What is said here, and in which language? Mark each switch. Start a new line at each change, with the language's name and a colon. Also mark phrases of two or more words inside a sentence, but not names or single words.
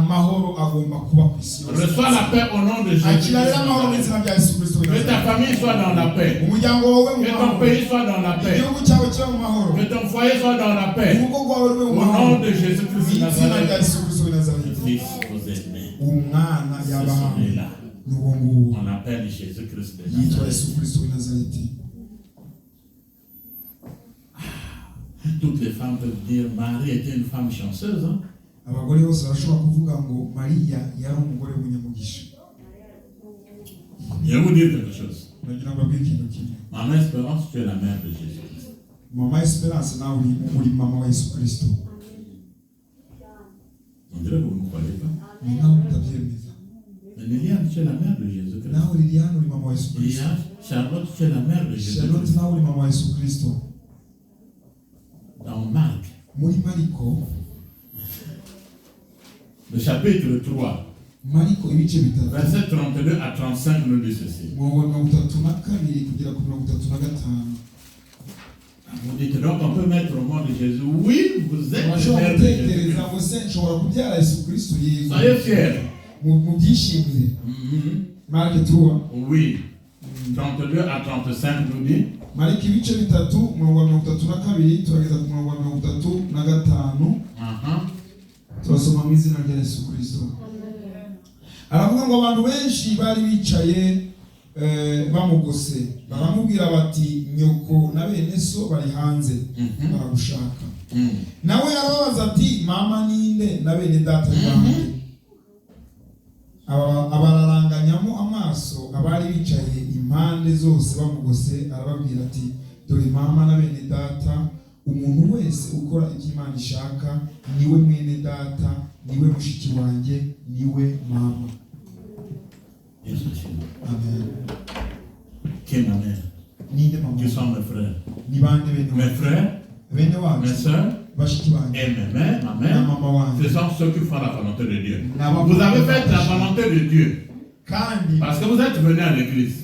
French: Reçois la paix au nom de Jésus. Que ta famille soit dans la paix. Que ton pays soit dans la paix. Que ton foyer soit dans la paix. Au nom de Jésus-Christ de Nazareth. Fils, vous êtes né.
Kinyarwanda: umwana yabahawe n'uwo nguwo
French: on appelle Jésus-Christ de
Kinyarwanda: yitwa Nazareth. Yesu Kristo w'i Nazareti.
French: Toutes les femmes peuvent dire Marie était une femme chanceuse. Hein?
Kinyarwanda: Abagore bose barashobora kuvuga ngo Mariya yari umugore w'umunyamugisha.
French: Je vais vous dire quelque chose.
Kinyarwanda: Nagira ngo mbabwire ikintu kimwe.
French: Maman Espérance, tu es la mère de Jésus-Christ.
Kinyarwanda: Mama Esperance nawe uri mama wa Yesu Kristo.
French: On dirait que vous ne croyez pas.
Kinyarwanda: Ni nawe utabyemeza.
French: Mais Liliane, tu es la mère de Jésus-Christ.
Kinyarwanda: Nawe Liliane uri mama wa Yesu Kristo.
French: Liliane, Charlotte, tu es la mère de Jésus-Christ.
Kinyarwanda: Charlotte nawe uri mama wa Yesu Kristo.
French: Dans Marc,
Kinyarwanda: Muri Mariko,
French: le chapitre 3,
Kinyarwanda: Mariko ibice bitatu.
French: verset 32 à 35 nous dit ceci.
Kinyarwanda: Mu 32 kugera ku 35.
French: Vous dites donc on peut mettre au nom de Jésus. Oui, vous êtes la
Kinyarwanda: Urashobora
French: mère de Jésus.
Kinyarwanda: gutekereza ngo se nshobora kubyara Yesu Kristo yego.
French: Soyez fiers.
Kinyarwanda: Mu byishimire. Mark 3.
French: Oui. 32 à 35 nous dit.
Kinyarwanda: Mariko ibice bitatu umurongo wa 32 turageza ku murongo wa 35. Turasoma mu izina rya Yesu Kristo. Aravuga ngo abantu benshi bari bicaye bamugose baramubwira bati nyoko na bene so bari hanze baragushaka. Nawe arababaza ati mama ninde na bene data banjye. Abararanganyamo amaso abari bicaye impande zose bamugose arababwira ati dore mama na bene data, umuntu wese ukora ibyo Imana ishaka niwe mwene data, niwe mushiki wanjye, niwe mama. Amen.
French: Qui est ma mère? Qui sont mes frères? Mes frères, mes soeurs, et mes mères, ma mère, ce sont ceux qui font la volonté de Dieu. Vous avez fait la volonté de Dieu. Parce que vous êtes venus à l'église.